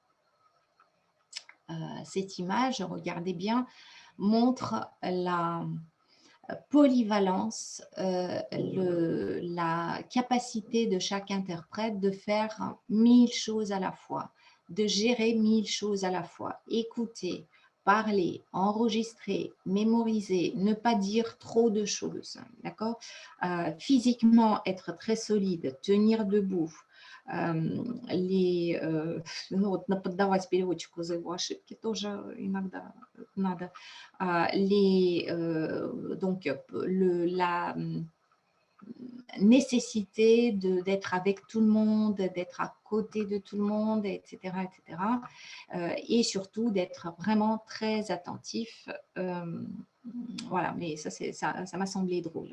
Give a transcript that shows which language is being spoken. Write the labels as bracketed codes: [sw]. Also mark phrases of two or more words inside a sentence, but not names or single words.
[fr] Cette image, regardez bien, montre la polyvalence, la capacité de chaque interprète de faire 1000 choses à la fois, de gérer 1000 choses à la fois, écouter, parler, enregistrer, mémoriser, ne pas dire trop de choses, d'accord? Physiquement, être très solide, tenir debout, [ru] нужно поддавать переводчику за его ошибки тоже иногда надо. [fr] Donc, la nécessité d'être avec tout le monde, d'être à côté de tout le monde, etc. etc. Et surtout d'être vraiment très attentif. Voilà, mais ça m'a semblé drôle.